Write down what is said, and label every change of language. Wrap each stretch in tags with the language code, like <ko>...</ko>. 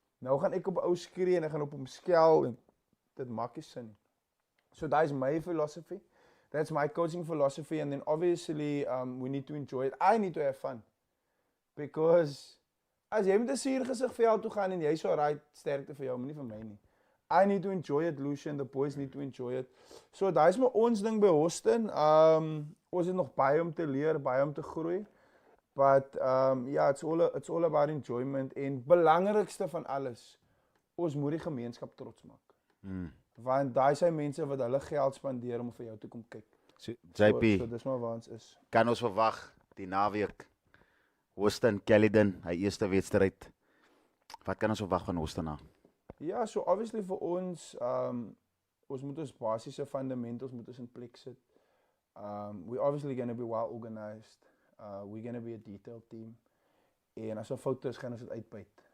<af>Nou gaan ek op 'n ou skree en ek gaan op hom skel en dit maak nie sin.</af> <en>So that is my philosophy. That's my coaching philosophy, and then obviously we need to enjoy it. I need to have fun.</en> <af>Because as jy met 'n suur gesig veld toe gaan en jy so right, sterkte vir jou, maar nie vir my nie.</af> <en>I need to enjoy it, Lucian, the boys need to enjoy it.</en> <af>So daai is maar ons ding by Hoston. Ons het nog baie om te leer, baie om te groei.</af> <en>But yeah, it's all about enjoyment,</en> <af>en belangrikste van alles, ons moet die gemeenskap trots maak.</af> <en>Want daai is mense wat hulle geld spandeer om vir jou te kom kyk. So, JP,</en> <af>So dis maar waar ons is. kan ons verwag die naweek Hoston Caledon, hy eerste wedstryd. Wat kan ons verwag van Hoston na? Ja, so obviously vir ons, ons moet ons basiese fundamentals moet ons in plek sit.</af> <en>We're obviously going to be well organized. We're going to be a detailed team.</en> <af>En as 'n fout is, gaan ons dit uitbyt.</af>